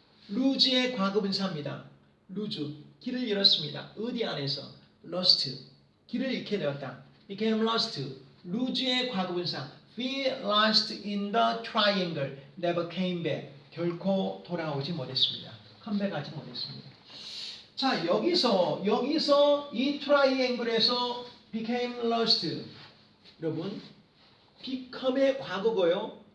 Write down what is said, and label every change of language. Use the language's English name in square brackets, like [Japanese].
[Korean] lose의 과거분사입니다. lose 길을 잃었습니다. 어디 안에서? lost 길을 잃게 되었다. [English] became lost lose의 과거분사 be lost in the triangle never came back [Korean] 결코 돌아오지 못했습니다. 컴백하지 못했습니다. 자 여기서 이 트라이앵글에서 [English] became lost [Korean] 여러분 become의 과거고요.